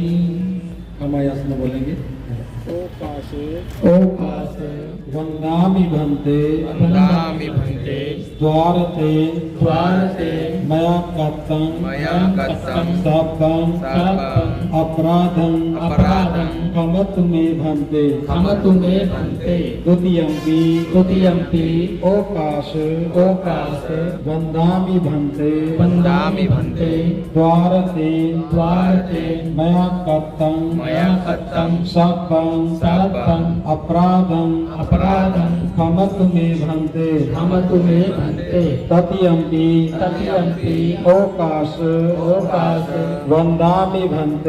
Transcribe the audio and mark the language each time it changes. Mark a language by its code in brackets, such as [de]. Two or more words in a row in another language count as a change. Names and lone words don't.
[hi] हम आयास में बोलेंगे। [pi] ओकासे वंदामि भंते द्वारते मया कत्तं सपं अपराधं क्षमतु मे भंते द्वितीयंपि ओकाश वंदामि भंते द्वारते मया कत्तं सपं अपराधं अपराधं खमतु मे भन्ते खमतु मे भन्ते तत्यम्पि तत्यम्पि ओकाश वन्दामि भन्ते